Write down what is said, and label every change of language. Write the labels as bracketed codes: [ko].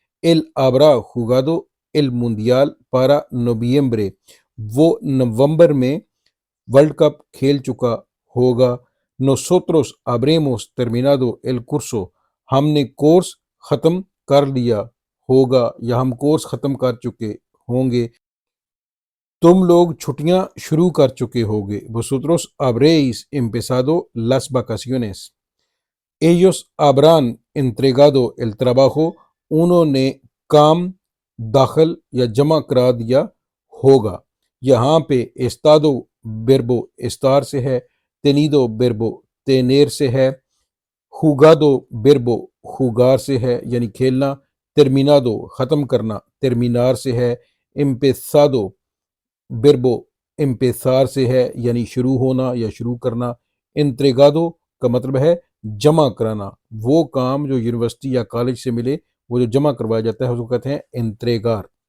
[es] él habrá jugado el mundial para noviembre، [ur] وہ نومبر میں world cup کھیل چکا ہوگا. [es] nosotros habremos terminado el curso، [ur] ہم نے کورس ختم کر لیا ہوگا یا ہم کورس ختم کر چکے ہوں گے. تم لوگ چھٹیاں شروع کر چکے ہوگے. [es] vosotros habréis empezado las vacaciones. ellos habrán entregado el trabajo، [ur] انہوں نے کام داخل یا جمع کرا دیا ہوگا۔ یہاں پہ استادو بربو استار سے ہے، تینیدو بربو تینیر سے ہے، ہوگادو بربو ہوگار سے ہے یعنی کھیلنا، ترمینادو ختم کرنا ترمینار سے ہے، امپیسادو بربو امپیسار سے ہے یعنی شروع ہونا یا شروع کرنا، انتریگادو کا مطلب ہے جمع کرانا، وہ کام جو یونیورسٹی یا کالج سے ملے وہ جو جمع کروایا جاتا ہے اس کو کہتے ہیں انتریگار۔